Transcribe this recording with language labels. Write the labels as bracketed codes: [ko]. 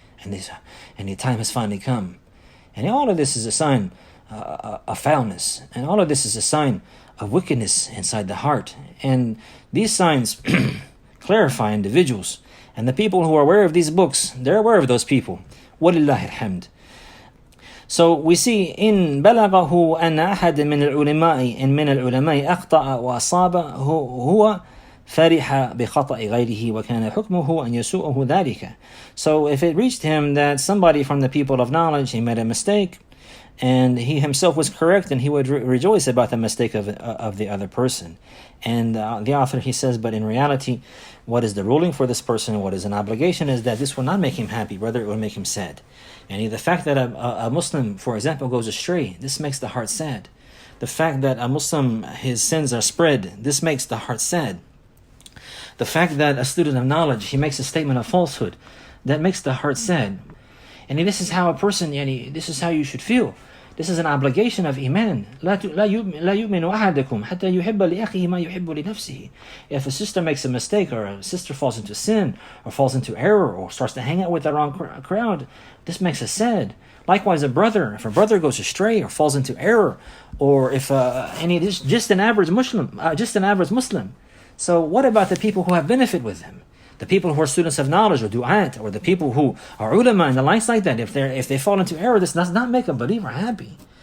[en] And the time has finally come. And all of this is a sign of foulness, and all of this is a sign of wickedness inside the heart. And these signs clarify individuals, and the people who are aware of these books, they're aware of those people. [ar] وَلِلَّهِ الْحَمْدِ. [en] So we see in [ar] بلغه أن أحد من العلماء أخطأ وأصاب هو فرح بخطأ غيره وكان حكمه أن يسوءه ذلك. [en] So if it reached him that somebody from the people of knowledge, he made a mistake, and he himself was correct, and he would rejoice about the mistake of the other person. And the author, he says, but in reality, what is the ruling for this person, what is an obligation, is that this will not make him happy, rather it will make him sad. And the fact that a Muslim, for example, goes astray, this makes the heart sad. The fact that a Muslim, his sins are spread, this makes the heart sad. The fact that a student of knowledge, he makes a statement of falsehood, that makes the heart sad. And this is how a person, this is how you should feel. This is an obligation of Iman. [ar] لا يؤمن أحدكم حتى يحب لأخيه ما يحب لنفسه. [en] If a sister makes a mistake, or a sister falls into sin, or falls into error, or starts to hang out with the wrong crowd, this makes us sad. Likewise, if a brother goes astray or falls into error, or if just an average Muslim. So what about the people who have benefit with him? The people who are students of knowledge, or du'at, or the people who are ulama and the likes like that, if they fall into error, this does not make a believer happy.